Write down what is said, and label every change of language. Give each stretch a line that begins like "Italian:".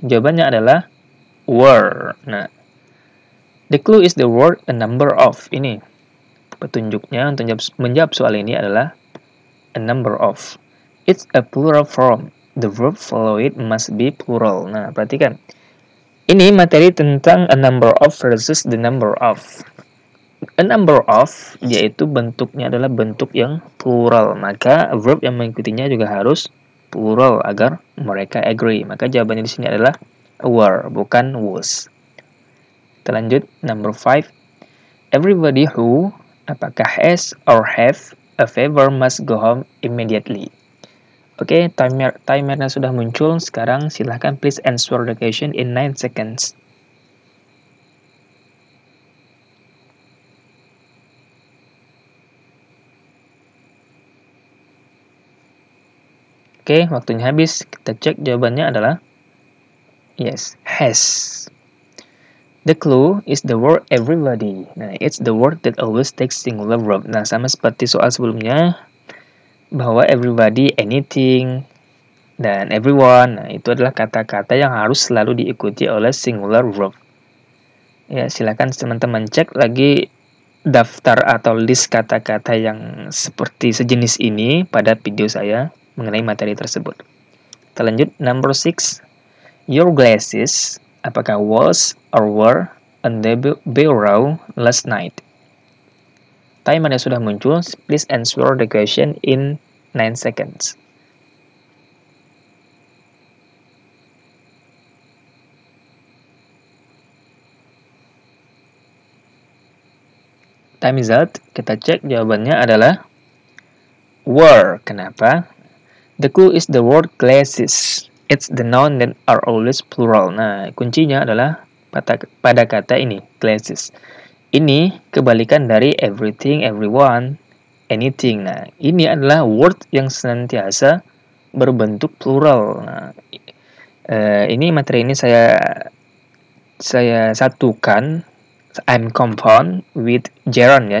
Indonesian: Jawabannya adalah were.
English: Nah, the clue is the word a number of.
Indonesian: Ini petunjuknya untuk menjawab soal ini adalah a number of.
English: It's a plural form. The verb follow it must be plural.
Indonesian: Nah, perhatikan. Ini materi tentang
English: a number of versus the number of.
Indonesian: A number of, yaitu bentuknya adalah bentuk yang plural. Maka verb yang mengikutinya juga harus plural agar mereka agree. Maka jawabannya di sini adalah were, bukan was. Kita lanjut, number 5.
English: Everybody who,
Indonesian: apakah
English: has or have a favor must go home immediately.
Indonesian: Oke, timernya sudah muncul. Sekarang silahkan
English: please answer the question in 9 seconds.
Indonesian: Oke, waktunya habis. Kita cek jawabannya adalah
English: yes, has. The clue is the word everybody. Nah, it's the word that always takes singular verb.
Indonesian: Nah, sama seperti soal sebelumnya, bahwa everybody, anything, dan everyone. Nah, itu adalah kata-kata yang harus selalu diikuti oleh singular verb. Ya, silakan teman-teman cek lagi daftar atau list kata-kata yang seperti sejenis ini pada video saya mengenai materi tersebut. Kita lanjut, number 6.
English: Your glasses,
Indonesian: apakah
English: was or were on the bureau last night?
Indonesian: Timernya sudah muncul,
English: please answer the question in 9 seconds. Time is out.
Indonesian: Kita cek jawabannya adalah were. Kenapa?
English: The clue is the word glasses. It's the noun that are always plural.
Indonesian: Nah, kuncinya adalah pada kata ini, glasses. Ini kebalikan dari everything, everyone, anything. Nah, ini adalah word yang senantiasa berbentuk plural. Nah, ini materi ini saya satukan,
English: I'm compound with gerund
Indonesian: ya.